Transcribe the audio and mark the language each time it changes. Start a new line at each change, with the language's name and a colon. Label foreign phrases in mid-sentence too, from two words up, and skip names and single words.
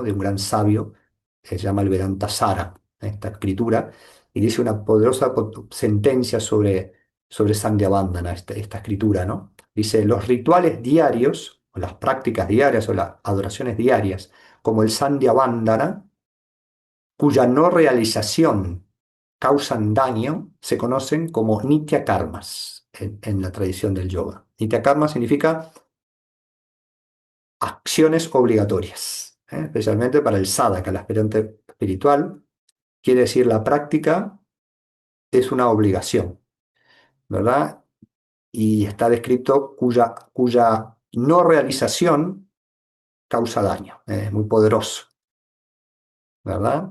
Spanish: De un gran sabio que se llama el Vedanta Sara, esta escritura, y dice una poderosa sentencia sobre Sandhyavandana, esta escritura, ¿no? Dice, los rituales diarios, o las prácticas diarias, o las adoraciones diarias, como el Sandhya Vandana, cuya no realización causan daño, se conocen como
Sanskrit: Nitya Karmas
Spanish: en la tradición del yoga.
Sanskrit: Nitya Karma
Spanish: significa acciones obligatorias, especialmente para el sadhaka, el aspirante espiritual, quiere decir la práctica es una obligación, ¿verdad? Y está descrito cuya no realización causa daño, es muy poderoso, ¿verdad?